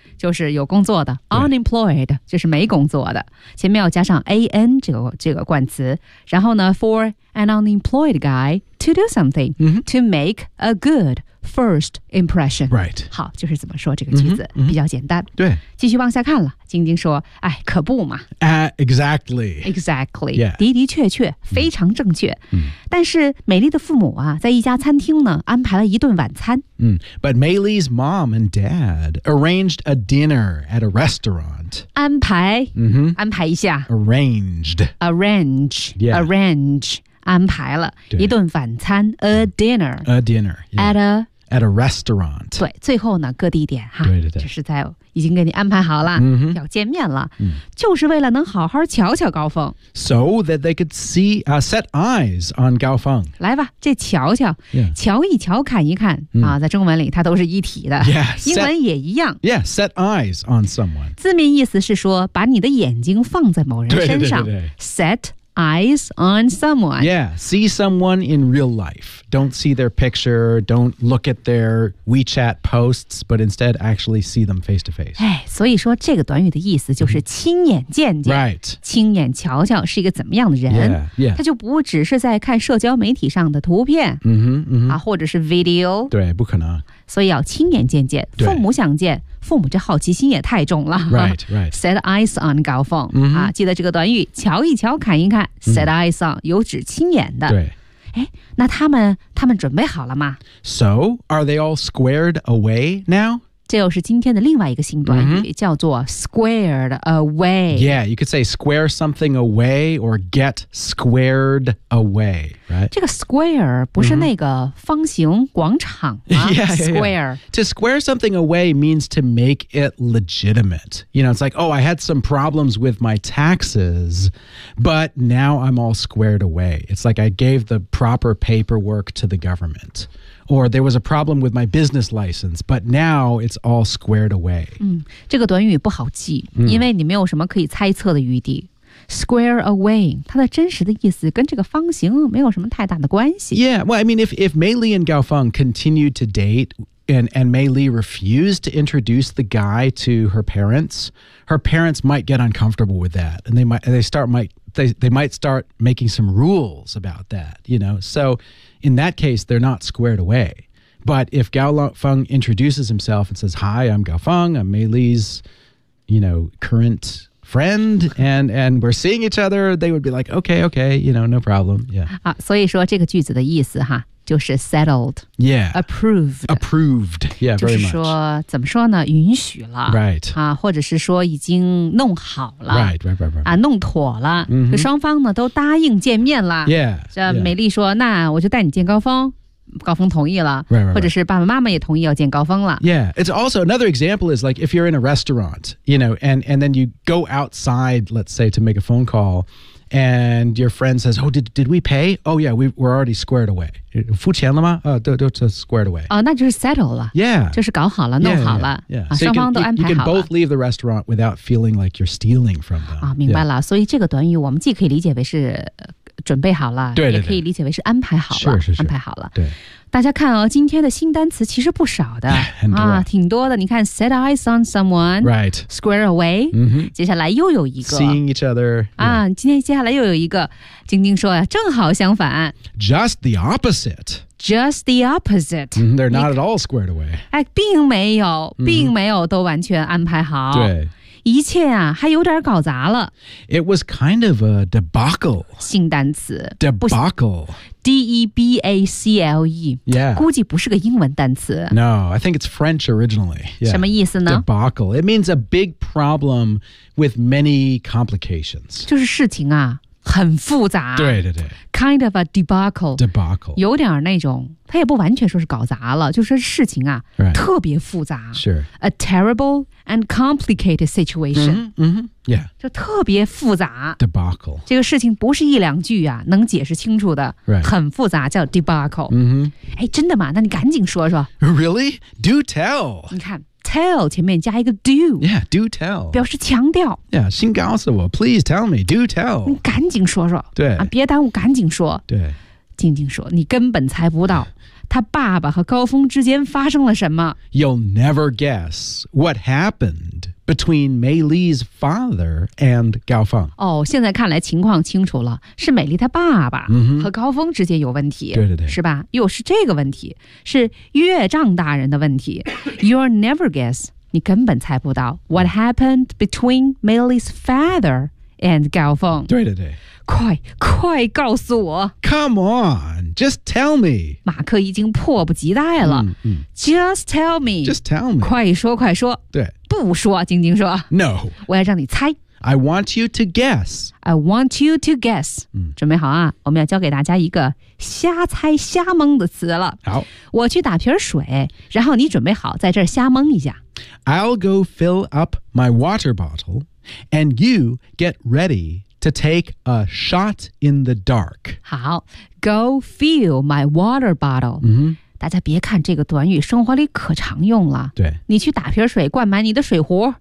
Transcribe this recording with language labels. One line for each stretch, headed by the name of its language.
Chinese: 就是有工作的 unemployed 就是没工作的前面要加上 an 这个冠词然后呢
English: for an unemployed guy to do something、to make a good first impression、 right.
Chinese: 好就是怎么说这个句子、比较简单对继续往下看了晶晶说哎可不嘛、
English: exactly、yeah.
Chinese: 的的确确非常正确、但是美丽的父母啊在一家餐厅呢安排了一顿晚餐、
English: But Maylee's mom and dad arranged a dinner at a restaurant
Chinese: 安排、安排一下
English: Arrange、yeah.
Chinese: Arrange安排了一顿晚餐
English: a dinner, a dinner、yeah. at a restaurant
Chinese: 对最后呢各地点哈对就是在已经给你安排好了、要见面了、就是为了能好好瞧瞧高峰
English: so that they could see、set eyes on
Chinese: 高峰来吧这瞧瞧、瞧一瞧看一看、在中文里它都是一体的
English: yeah,
Chinese: 英文也一样
English: yeah set eyes on someone
Chinese: 字面意思是说把你的眼睛放在某人身上对
English: set Eyes on someone. Yeah, see someone in real life. Don't see their picture, don't look at their WeChat posts, but instead actually see them face to face.
Chinese: 所以说这个短语的意思就是亲眼见见。
English: Right.
Chinese: 亲眼瞧瞧是一个怎么样的人。
English: Yeah, yeah.
Chinese: 他就不只是在看社交媒体上的图片、或者是 video。对，不可能。所以要亲眼见见。对。父母想见。父母这好奇心也太重了
English: right, right. Set eyes on
Chinese: 高峰、记得这个短语瞧一瞧看一看 Set eyes on 有指亲眼的对那他们准备好了吗
English: So are they all squared away now?
Chinese: 这又是今天的另外一个新短语、叫做 squared away
English: Yeah, you could say square something away or get squared away、right?
Chinese: 这个 square 不是那个方形广场
English: Yeah, square. Yeah, yeah. To square something away means to make it legitimate. You know, it's like, oh, I had some problems with my taxes, but now I'm all squared away. It's like I gave the proper paperwork to the government. Or there was a problem with my business license, but now it's all squared away.
Chinese: 这个短语不好记，因为你没有什么可以猜测的余地。 Square away, 它的真实的意思跟这个方形没有什么太大的关系。
English: Yeah, well, I mean, if Maylee and Gaofeng continued to date and Maylee refused to introduce the guy to her parents might get uncomfortable with that. And they might start making some rules about that, you know. So in that case, they're not squared away. But if Gaofeng introduces himself and says, Hi, I'm Gaofeng, I'm Maylee's, you know, current... friend and we're seeing each other they would be like okay you know no problem yeah
Chinese: 所以说这个句子的意思哈就是 settled
English: yeah approved yeah very much
Chinese: 就是说怎么说呢允许了
English: right
Chinese: 或者是说已经弄好了
English: right
Chinese: 弄妥了、双方呢都答应见面了
English: yeah
Chinese: 这美丽说、那我就带你见高峰高峰同意了
English: right.
Chinese: 或者是爸爸妈妈也同意要见高峰了
English: Yeah, it's also another example is like if you're in a restaurant, you know, and then you go outside, let's say, to make a phone call, and your friend says, oh, did we pay? Oh, yeah, we're already squared away.
Chinese: 付钱了吗？都
English: squared away.
Chinese: 那就是 settle 了
English: Yeah.
Chinese: 就是搞好了弄好了双方都安排好了
English: You can both leave the restaurant without feeling like you're stealing from them.
Chinese: 明白了、yeah. 所以这个短语我们既可以理解为是准备好了对对对也可以理解为是安排好了是是是安排好了对大家看哦今天的新单词其实不少的很多挺多的你看 set eyes on someone
English: right square away、 mm-hmm.
Chinese: 接下来又有一个
English: seeing each other、
Chinese: yeah. 今天接下来又有一个晶晶说正好相反
English: just the opposite Just the opposite.、 Mm-hmm, they're not at all squared away.
Chinese: 并没有、mm-hmm. 并没有都完全安排好。对。一切啊还有点搞砸了。
English: It was kind of a debacle.
Chinese: 新单词。
English: Debacle. D-E-B-A-C-L-E. Yeah.
Chinese: 估计不是个英文单词。
English: No, I think it's French originally.、
Chinese: Yeah. 什么意思呢
English: Debacle. It means a big problem with many complications.
Chinese: 就是事情啊。很复杂对对对
English: Kind of a debacle Debacle
Chinese: 有点那种它也不完全说是搞砸了就是事情啊、
English: right.
Chinese: 特别复杂
English: Sure A terrible and complicated situation mm-hmm, mm-hmm. Yeah
Chinese: 就特别复杂
English: Debacle
Chinese: 这个事情不是一两句啊能解释清楚的、
English: right.
Chinese: 很复杂叫 debacle、
English: mm-hmm.
Chinese: 哎，真的吗那你赶紧说说
English: Really? Do tell
Chinese: 你看 tell 前面加一个 do
English: Yeah, do tell
Chinese: 表示强调
English: Yeah,
Chinese: 先告诉我
English: Please tell me, do tell
Chinese: 你赶紧说说对、啊、别耽误赶紧说对静静说你根本猜不到他爸爸和高峰之间发生了什么
English: You'll never guess what happened between Mei Li's father and Gao Feng
Chinese: 哦现在看来情况清楚了是美丽他爸爸和高峰之间有问题、 mm-hmm. 对对对是吧又是这个问题是岳丈大人的问题
English: You'll never guess
Chinese: 你根本猜不到
English: what happened between Mei Li's father and Gao Feng
Chinese: 对对对快快告诉我
English: Come on, just tell me
Chinese: 马克已经迫不及待了、
English: Just tell me Just tell me
Chinese: 快说快说对不说晶晶说
English: No
Chinese: 我要让你猜
English: I want you to guess I want you to guess、
Chinese: 准备好啊我们要教给大家一个瞎猜瞎蒙的词了好我去打瓶水然后你准备好在这儿瞎蒙一下
English: I'll go fill up my water bottle And you get readyTo take a shot in the dark. 好 go fill my water bottle.、 Mm-hmm.
Chinese: 大家别看这个短语生活里可常用了。对。你去打瓶水灌满你的水壶。